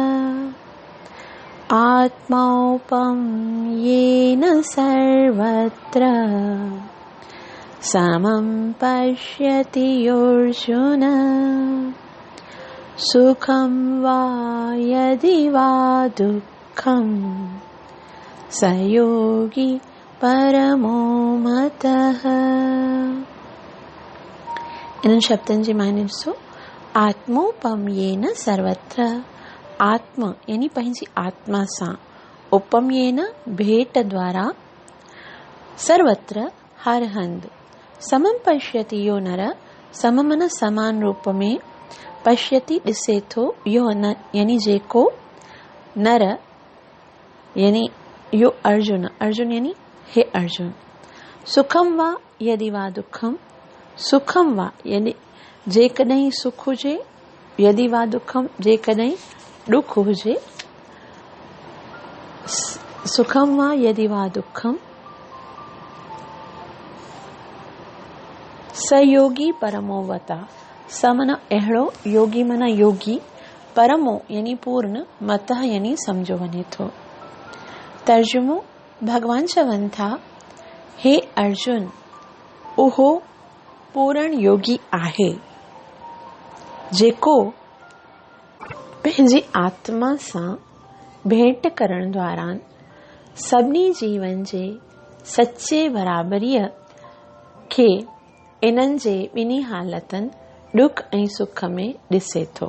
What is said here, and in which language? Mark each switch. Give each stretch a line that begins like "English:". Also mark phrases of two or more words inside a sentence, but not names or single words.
Sanskrit: आत्मौपम्येन सर्वत्र समं पश्यति योऽर्जुन सुखं वा यदि वा दुःखं स योगी परमो मतः।
Sindhi: इन शब्दनि जी माने ॾिसो।
Sanskrit: आत्मोपम्येन सर्वत्र,
Sindhi: आत्म यानी पंहिंजी आत्मा सां, उपम्येन भेट द्वारा, सर्वत्र हर हंधि,
Sanskrit: समं पश्यति यो नर,
Sindhi: सम मन समान रूप में, पश्यति ॾिसे थो, यो न यानी जेको, नर यानी यो अर्जुन, अर्जुन यानी हे अर्जुन,
Sanskrit: सुखम वा यदि वा दुखम, सुखम वा
Sindhi: यानी जेकॾहिं सुख हुजे,
Sanskrit: यदि वा दुखम
Sindhi: जेकॾहिं दुख हुजे,
Sanskrit: सुखम वा यदि वा दुखम स योगी परमो वता,
Sindhi: स मन अहिड़ो, योगी मन योगी, परमो यानी पूर्ण, मतः यानी समझो वञे थो। तर्जुमो, भगवान चवनि था, हे अर्जुन, उहो पूर्ण योगी आहे जेको पंहिंजी आत्मा सां भेंट करण द्वारा सभिनी जीवन जे सचे बराबरीअ खे इन्हनि जे ॿिन्ही हालतनि दुख ऐं सुख में ॾिसे थो।